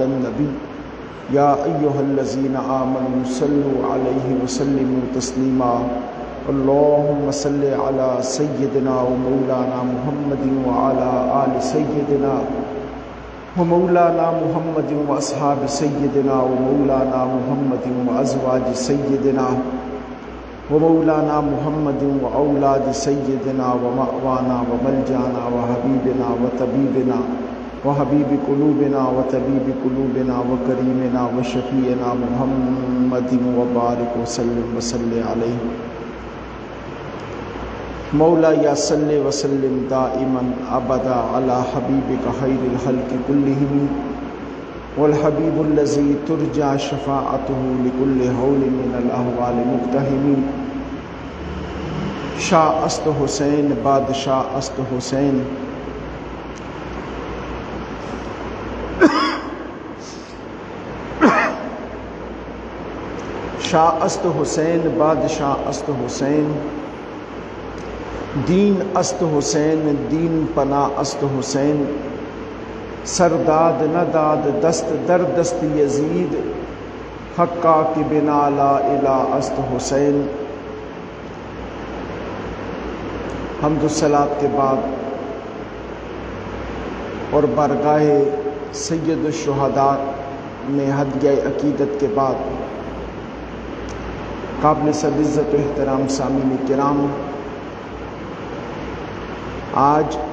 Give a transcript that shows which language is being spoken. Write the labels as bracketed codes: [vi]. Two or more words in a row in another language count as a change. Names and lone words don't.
[ar] النبی یا ایہا الذین آمنوا صلوا علیہ وسلموا تسلیما اللہم صلی علی سیدنا و مولانا محمد وعلی آل سیدنا و مولانا محمد و اصحاب سیدنا و مولانا محمد و ازواج سیدنا و مولانا محمد و اولاد سیدنا و مأوانا و ملجانا و حبیبنا و طبیبنا وحبیب قلوبنا وطبیب قلوبنا وکریمنا وشفیعنا محمد وبارک وسلم وصلی علیہ مولا یا صلی وسلم دائما ابدا علی حبیبک خیر الخلق کلہم والحبیب الذی ترجى شفاعته لكل حول من الاحوال مقتحم [fa] شاہ است حسین بادشاہ است حسین شاہ است حسین بادشاہ است حسین دین است حسین دین پناہ است حسین سرداد نداد دست در دست یزید حقا کی بنا لا الہ است حسین [ur] حمد و صلات کے بعد اور بارگاہ سید الشہداء میں ہدیہ عقیدت کے بعد قابل صد عزت و احترام سامعین کرام، آج